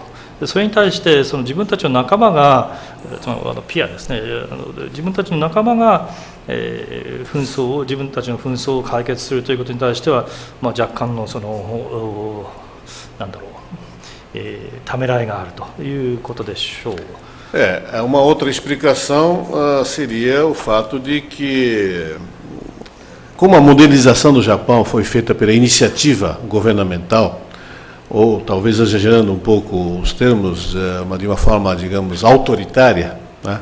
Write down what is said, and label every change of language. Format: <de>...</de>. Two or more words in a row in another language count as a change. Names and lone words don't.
<ja>それに対してその自分たちの仲間が、ピアですね、自分たちの仲間が、自分たちの紛争を解決するということに対しては、若干のためらいがあるということでしょう。</ja> <pt>Uma outra explicação seria o fato de que, como a modernização do Japão foi feita pela iniciativa governamental, ou talvez exagerando um pouco os termos, de uma forma, digamos, autoritária, né?</pt>